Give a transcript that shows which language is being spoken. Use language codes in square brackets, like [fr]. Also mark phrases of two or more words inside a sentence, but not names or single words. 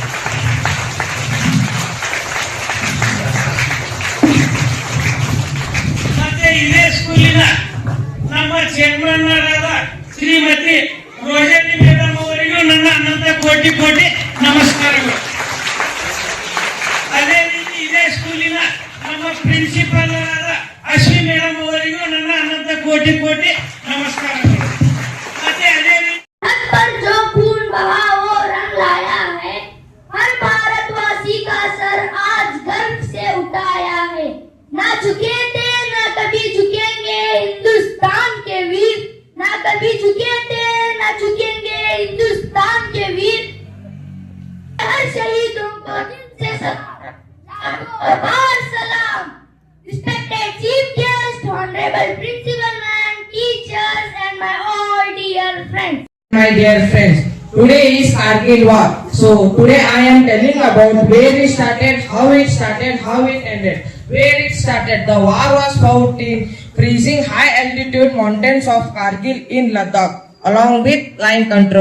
[kn] ಮತ್ತೆ ಇದೇ ಸ್ಕೂಲಿನ ನಮ್ಮ ಚೇರ್ಮನ್ನರಾದ ಶ್ರೀಮತಿ ರೋಹಿಣಿ ಮೇಡಮ್ ಅವರಿಗೂ ನನ್ನ ಅನಂತ ಕೋಟಿ ಕೋಟಿ ನಮಸ್ಕಾರಗಳು. ಅದೇ ರೀತಿ ಇದೇ ಸ್ಕೂಲಿನ ನಮ್ಮ ಪ್ರಿನ್ಸಿಪಲ್ ಆದ ಅಶ್ವಿ ಮೇಡಮ್ ಅವರಿಗೂ ನನ್ನ ಅನಂತ ಕೋಟಿ ಕೋಟಿ ನಮಸ್ಕಾರಗಳು. ಮತ್ತೆ ಅದೇ ರೀತಿ [hi] पर जो खून बहा वो रंग लाया है, हर भारतवासी का सर आज गर्व से उठाया है. ना झुके थे ना कभी झुकेंगे हिंदुस्तान के वीर, ना कभी झुके थे ना झुकेंगे हिंदुस्तान के वीर. हर शहीदों को दिल से सलाम सलाम. [en] Respected Chief Guest, Honorable Principal and teachers and my all dear friends. My dear friends, today is Kargil War. So today I am telling about where it started, how it ended. Where it started, the war was fought in freezing high altitude mountains of Kargil in Ladakh, along with line control.